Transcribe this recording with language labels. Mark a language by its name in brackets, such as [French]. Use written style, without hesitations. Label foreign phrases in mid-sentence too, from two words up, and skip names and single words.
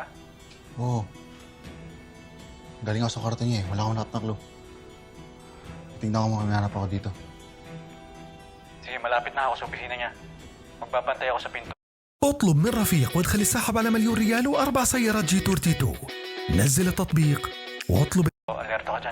[Filipino] Oo. Galing ako sa kwarto niya eh. Wala akong lahat na clue. Tingnan ko makahanap ako dito. Sige, malapit na ako sa opisina niya. Magbabantay ako sa pinto. [Arabic] اطلب من رفيق وادخل السحب على $1,000,000 و4 سيارات جيتور تيتو. نزل التطبيق واطلب. [Filipino] Alerto ka dyan.